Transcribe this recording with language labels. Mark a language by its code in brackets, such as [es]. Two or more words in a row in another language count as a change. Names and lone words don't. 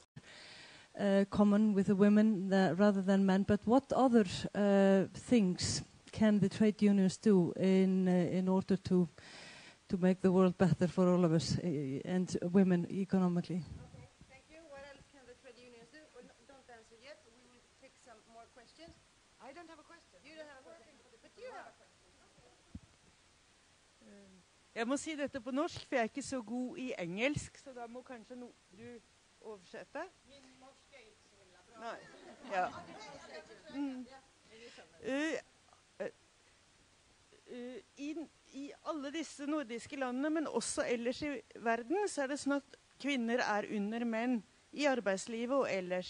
[en] common with the women rather than men, but what other things can the trade unions do in order to make the world better for all of us and women economically? Okay, thank you. What else can the trade unions do? Don't answer yet. We will take some more questions. I don't have a question. You don't have a question, but you have a question. [no] Jeg må si dette på norsk, for jeg er ikke så god i engelsk, så da må kanskje du oversette. Min norsk er ikke så veldig bra. Nei, ja. I alle disse nordiske landene, men også ellers i verden, så er det sånn at kvinner er under menn i arbeidslivet og ellers.